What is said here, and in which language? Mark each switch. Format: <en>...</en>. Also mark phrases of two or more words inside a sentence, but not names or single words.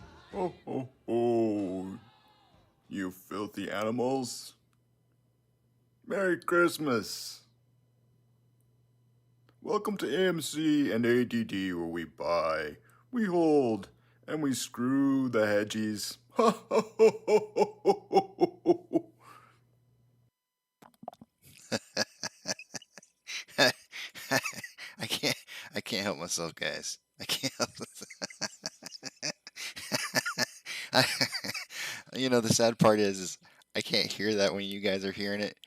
<en>Ho ho ho, you filthy animals. Merry Christmas. Welcome to AMC and ADD, where we buy, we hold, and we screw the hedgies. Ha ha ho ho ho ho ho ho. I can't help myself, guys. I can't help myself. You know, the sad part is I can't hear that when you guys are hearing it.</en>